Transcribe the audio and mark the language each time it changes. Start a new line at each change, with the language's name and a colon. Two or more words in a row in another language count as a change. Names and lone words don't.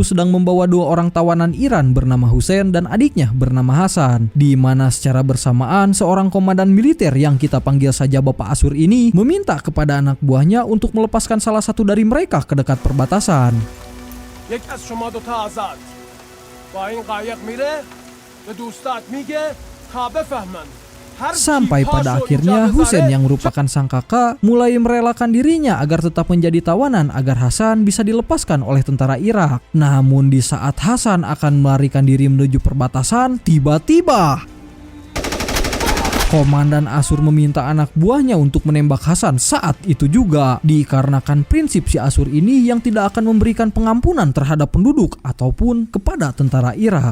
Indonesian: sedang membawa dua orang tawanan Iran bernama Hussein dan adiknya bernama Hasan, di mana secara bersamaan seorang komandan militer yang kita panggil saja Bapak Asur ini meminta kepada anak buahnya untuk melepaskan salah satu dari mereka ke dekat perbatasan.
Persian: یک از شما دو تا آزاد با این قایق میره به دوستات میگه تا بفهمن.
Indonesian: Sampai pada akhirnya Hussein yang merupakan sang kakak mulai merelakan dirinya agar tetap menjadi tawanan agar Hasan bisa dilepaskan oleh tentara Irak. Namun di saat Hasan akan melarikan diri menuju perbatasan, tiba-tiba Komandan Asur meminta anak buahnya untuk menembak Hasan saat itu juga, dikarenakan prinsip si Asur ini yang tidak akan memberikan pengampunan terhadap penduduk ataupun kepada tentara Irak.